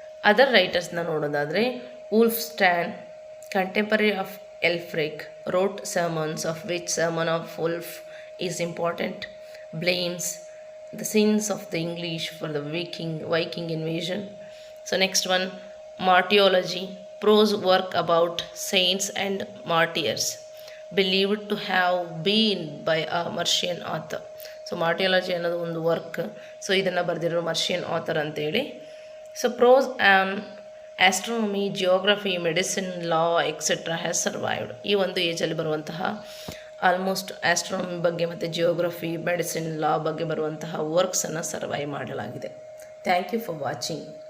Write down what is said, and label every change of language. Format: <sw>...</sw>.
<en>Other ರೈಟರ್ಸ್ನ ನೋಡೋದಾದರೆ Wulfstan, contemporary of Aelfric, wrote sermons, of which sermon of Wulf is important, blames the sins of the English for the Viking invasion. So next one martyrology, prose work about saints and martyrs believed to have been by a Mercian author.</en> <kn>So ಮಾರ್ಟಿಯಾಲಜಿ ಅನ್ನೋದು ಒಂದು work. So ಇದನ್ನು ಬರೆದಿರೋ ಮರ್ಷಿಯನ್ author ಅಂತೇಳಿ.</kn> <en>So prose astronomy, geography, medicine, law etcetera has survived.</en> <kn>ಈ ಒಂದು ಏಜಲ್ಲಿ ಬರುವಂತಹ almost astronomy ಬಗ್ಗೆ ಮತ್ತು ಜಿಯೋಗ್ರಫಿ, ಮೆಡಿಸಿನ್, ಲಾ ಬಗ್ಗೆ ಬರುವಂತಹ ವರ್ಕ್ಸನ್ನು ಸರ್ವೈವ್ ಮಾಡಲಾಗಿದೆ.</kn> <en>Thank you for watching.</en>